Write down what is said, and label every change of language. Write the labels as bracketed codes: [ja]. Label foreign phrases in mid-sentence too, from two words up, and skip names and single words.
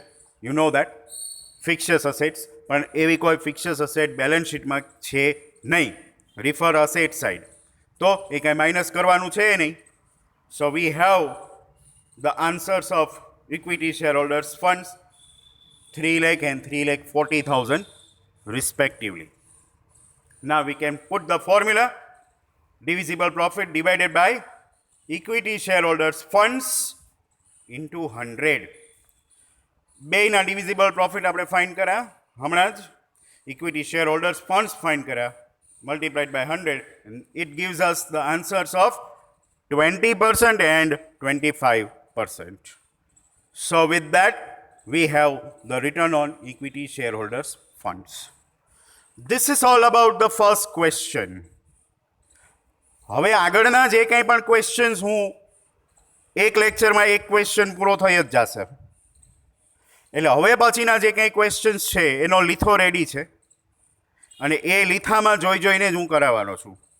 [en] you know that. fictitious assets, [gu] પણ એવી કોઈ [en] fictitious asset balance sheetમાં [gu] છે નહીં. [en] refer asset side, [gu] તો એ કાંઈ માઇનસ કરવાનું છે નહીં. [en] So we have the answers of equity shareholders funds 3 lakh and 3,40,000 respectively. Now we can put the formula divisible profit divided by equity shareholders funds into 100. [gu] બેયના [en] divisible profit [gu] આપણે ફાઇન્ડ કર્યા હમણાં જ, [en] equity shareholders funds [gu] ફાઇન્ડ કર્યા, [en] multiplied by 100, and it gives us the answers of 20% and 25%. So with that we have the return on equity shareholders funds. This is all about the first question. [gu] હવે આગળના જે કંઈ પણ ક્વેશ્ચન્સ, હું એક લેક્ચરમાં એક ક્વેશ્ચન પૂરો થઈ જ જશે. એટલે હવે પછીના જે કંઈ ક્વેશ્ચન્સ છે એનો લીથો રેડી છે, અને એ લીથામાં જોઈને જ હું કરાવવાનો છું.